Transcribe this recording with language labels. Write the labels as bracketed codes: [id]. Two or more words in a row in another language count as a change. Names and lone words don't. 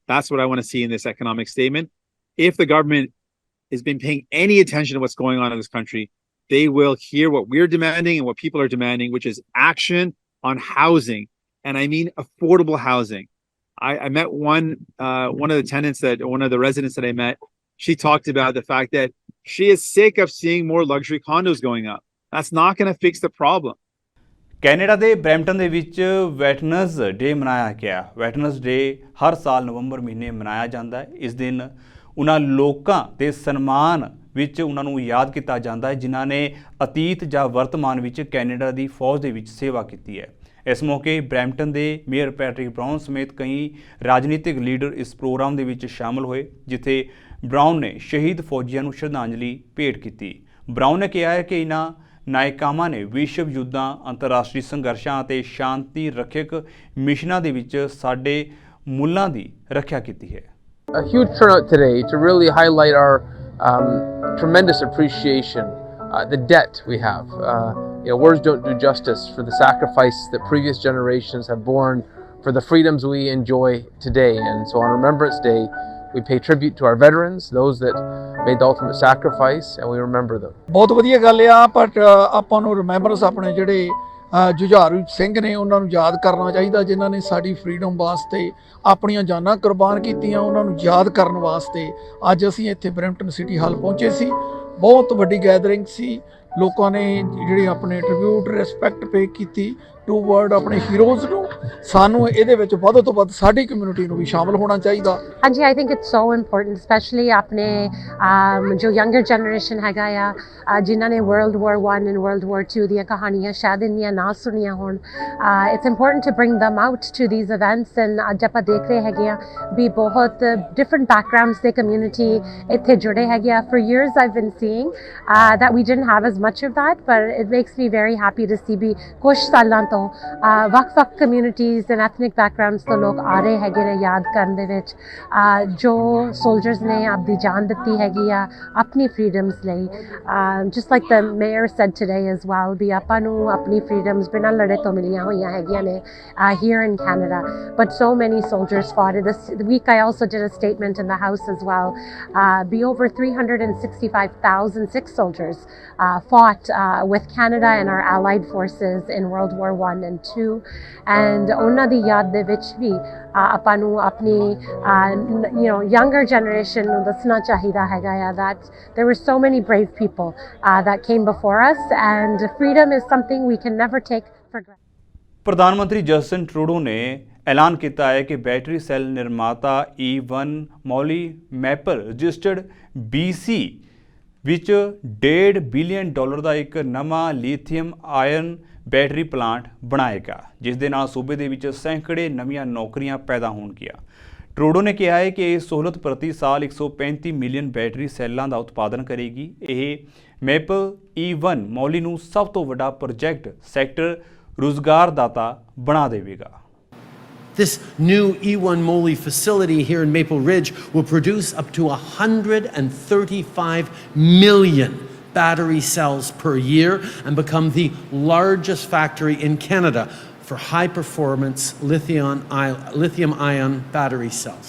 [en] That's what I want to see in this economic statement. If the government has been paying any attention to what's going on in this country, they will hear what we're demanding and what people are demanding, which is action on housing. And I mean affordable housing. I met one of the tenants one of the residents that I met. She talked about the fact that she is sick of seeing more luxury condos going up. That's not going to fix the problem. [pa] ਕੈਨੇਡਾ ਦੇ ਬਰੈਂਪਟਨ ਦੇ ਵਿੱਚ ਵੈਟਰਨਸ ਡੇ ਮਨਾਇਆ ਗਿਆ। ਵੈਟਰਨਸ ਡੇ ਹਰ ਸਾਲ ਨਵੰਬਰ ਮਹੀਨੇ ਮਨਾਇਆ ਜਾਂਦਾ ਹੈ। ਇਸ ਦਿਨ ਉਹਨਾਂ ਲੋਕਾਂ ਦੇ ਸਨਮਾਨ ਵਿੱਚ ਉਹਨਾਂ ਨੂੰ ਯਾਦ ਕੀਤਾ ਜਾਂਦਾ ਹੈ ਜਿਨ੍ਹਾਂ ਨੇ ਅਤੀਤ ਜਾਂ ਵਰਤਮਾਨ ਵਿੱਚ ਕੈਨੇਡਾ ਦੀ ਫੌਜ ਦੇ ਵਿੱਚ ਸੇਵਾ ਕੀਤੀ ਹੈ। ਇਸ ਮੌਕੇ ਬਰੈਂਪਟਨ ਦੇ ਮੇਅਰ ਪੈਟਰਿਕ ਬਰਾਊਨ ਸਮੇਤ ਕਈ ਰਾਜਨੀਤਿਕ ਲੀਡਰ ਇਸ ਪ੍ਰੋਗਰਾਮ ਦੇ ਵਿੱਚ ਸ਼ਾਮਲ ਹੋਏ, ਜਿੱਥੇ ਬਰਾਊਨ ਨੇ ਸ਼ਹੀਦ ਫੌਜੀਆਂ ਨੂੰ ਸ਼ਰਧਾਂਜਲੀ ਭੇਟ ਕੀਤੀ। ਬਰਾਊਨ ਨੇ ਕਿਹਾ ਹੈ ਕਿ ਇਹਨਾਂ ਨਾਇਕਾਵਾਂ ਨੇ ਵਿਸ਼ਵ ਯੁੱਧਾਂ, ਅੰਤਰਰਾਸ਼ਟਰੀ ਸੰਘਰਸ਼ਾਂ ਅਤੇ ਸ਼ਾਂਤੀ ਰੱਖਿਅਕ ਮਿਸ਼ਨਾਂ ਦੇ ਵਿੱਚ ਸਾਡੇ ਮੁੱਲਾਂ ਦੀ ਰੱਖਿਆ ਕੀਤੀ ਹੈ। [en] A huge turnout today to really highlight our tremendous appreciation, the debt we have. Words don't do justice for the sacrifice that previous generations have borne for the freedoms we enjoy today. And so on Remembrance Day, we pay tribute to our veterans, those that made the ultimate sacrifice, and we remember them. [pa] ਬਹੁਤ ਵਧੀਆ ਗੱਲ ਆ, ਪਰ ਆਪਾਂ ਨੂੰ ਰਿਮੈਂਬਰੈਂਸ ਆਪਣੇ ਜਿਹੜੇ ਜੁਝਾਰੂ ਸਿੰਘ ਨੇ ਉਹਨਾਂ ਨੂੰ ਯਾਦ ਕਰਨਾ ਚਾਹੀਦਾ, ਜਿਨ੍ਹਾਂ ਨੇ ਸਾਡੀ ਫਰੀਡਮ ਵਾਸਤੇ ਆਪਣੀਆਂ ਜਾਨਾਂ ਕੁਰਬਾਨ ਕੀਤੀਆਂ। ਉਹਨਾਂ ਨੂੰ ਯਾਦ ਕਰਨ ਵਾਸਤੇ ਅੱਜ ਅਸੀਂ ਇੱਥੇ ਬਰੈਂਪਟਨ ਸਿਟੀ ਹਾਲ ਪਹੁੰਚੇ ਸੀ। ਬਹੁਤ ਵੱਡੀ ਗੈਦਰਿੰਗ ਸੀ, ਲੋਕਾਂ ਨੇ ਜਿਹੜੇ ਆਪਣੇ [en] tribute respect pay [pa] ਕੀਤੀ [en] to word [pa] ਆਪਣੇ ਹੀਰੋਜ਼ ਨੂੰ। ਸਾਨੂੰ ਇਹਦੇ ਵਿੱਚ ਵੱਧ ਤੋਂ ਵੱਧ ਸਾਡੀ ਕਮਿਊਨਿਟੀ ਨੂੰ ਵੀ ਸ਼ਾਮਲ ਹੋਣਾ ਚਾਹੀਦਾ। ਹਾਂਜੀ, [en] I think it's so important, especially [pa] ਆਪਣੇ ਜੋ [en] younger generation [pa] ਹੈਗਾ ਆ, ਜਿਨ੍ਹਾਂ ਨੇ [en] World War I and World War II [pa] ਦੀਆਂ ਕਹਾਣੀਆਂ ਸ਼ਾਇਦ ਇੰਨੀਆਂ ਨਾ ਸੁਣੀਆਂ ਹੋਣ। [en] It's important to bring them out to these events, and [pa] ਅੱਜ ਆਪਾਂ ਦੇਖ ਰਹੇ ਹੈਗੇ ਆ ਵੀ ਬਹੁਤ [en] different backgrounds [pa] ਦੇ community ਇੱਥੇ ਜੁੜੇ ਹੈਗੇ ਆ। [en] For years I've been seeing that we didn't have as much of that, but it makes me very happy to see [pa] ਵੀ ਕੁਛ ਸਾਲਾਂ ਤੋਂ ਵੱਖ-ਵੱਖ [en] communities and ethnic backgrounds [pa] ਤੋਂ ਲੋਕ ਆ ਰਹੇ ਹੈਗੇ ਨੇ ਯਾਦ ਕਰਨ ਦੇ ਵਿੱਚ, ਜੋ ਸੋਲਜਰਸ ਨੇ ਆਪਣੀ ਜਾਨ ਦਿੱਤੀ ਹੈਗੀ ਆ ਆਪਣੀ ਫਰੀਡਮਸ ਲਈ। [en] Just like the mayor said today as well, [pa] ਵੀ ਆਪਾਂ ਨੂੰ ਆਪਣੀ ਫਰੀਡਮਸ ਬਿਨਾਂ ਲੜੇ ਤੋਂ ਮਿਲੀਆਂ ਹੋਈਆਂ ਹੈਗੀਆਂ ਨੇ [en] here in Canada, but so many soldiers fought. This week I also did a statement in the House as well. Be over 365,000 Sikh soldiers fought with Canada and our allied forces in World War I and II, and [pa] ਉਹਨਾਂ ਦੀ ਯਾਦ ਦੇ ਵਿੱਚ ਵੀ ਆਪਾਂ ਨੂੰ ਆਪਣੀ [en] younger generation [pa] ਨੂੰ ਦੱਸਣਾ ਚਾਹੀਦਾ ਹੈਗਾ ਆ [en] that there were so many brave people that came before us, and freedom is something we can never take for granted. [pa] ਪ੍ਰਧਾਨ ਮੰਤਰੀ ਜਸਟਿਨ ਟਰੂਡੋ ਨੇ ਐਲਾਨ ਕੀਤਾ ਹੈ ਕਿ [en] battery cell [pa] ਨਿਰਮਾਤਾ E1 ਮੌਲੀ ਮੈਪਲ ਰਜਿਸਟਰਡ BC ਵਿੱਚ $1.5 ਬਿਲੀਅਨ ਦਾ ਇੱਕ ਨਵਾਂ [en] lithium iron battery plant [pa] ਬਣਾਏਗਾ, ਜਿਸ ਦੇ ਨਾਲ ਸੂਬੇ ਦੇ ਵਿੱਚ ਸੈਂਕੜੇ ਨਵੀਆਂ ਨੌਕਰੀਆਂ ਪੈਦਾ ਹੋਣਗੀਆਂ। ਟਰੂਡੋ ਨੇ ਕਿਹਾ ਹੈ ਕਿ ਇਹ ਸਹੂਲਤ ਪ੍ਰਤੀ ਸਾਲ 135 ਮਿਲੀਅਨ [en] battery cells [pa] ਦਾ ਉਤਪਾਦਨ ਕਰੇਗੀ। ਇਹ ਮੈਪਲ E1 ਮੌਲੀ ਨੂੰ ਸਭ ਤੋਂ ਵੱਡਾ [en] project sector [pa] ਰੁਜ਼ਗਾਰਦਾਤਾ ਬਣਾ ਦੇਵੇਗਾ। [en] This new E1 moly facility here in Maple Ridge will produce up to 135 million battery cells per year and become the largest factory in Canada for high-performance lithium-ion battery cells.